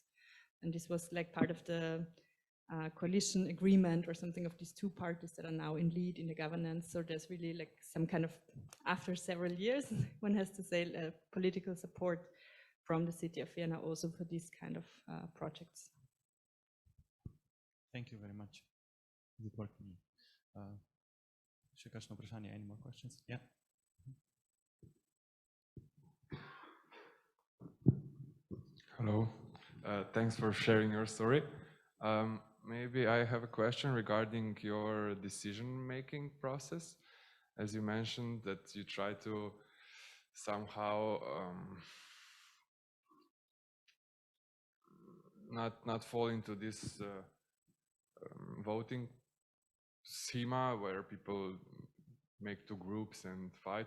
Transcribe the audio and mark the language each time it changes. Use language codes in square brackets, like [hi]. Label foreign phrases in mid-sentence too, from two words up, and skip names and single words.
[en] And this was like part of the coalition agreement or something of these 2 parties that are now in lead in the governance. So there's really like some kind of, after several years, one has to say, political support from the city of Vienna also for these kind of projects. Thank you very much. [sl] Še kakšno vprašanje? [en] Any more questions? Yeah. Hello. Thanks for sharing your story. Maybe I have a question regarding your decision-making process. As you mentioned that you try to somehow not fall into this voting schema where people make 2 groups and fight.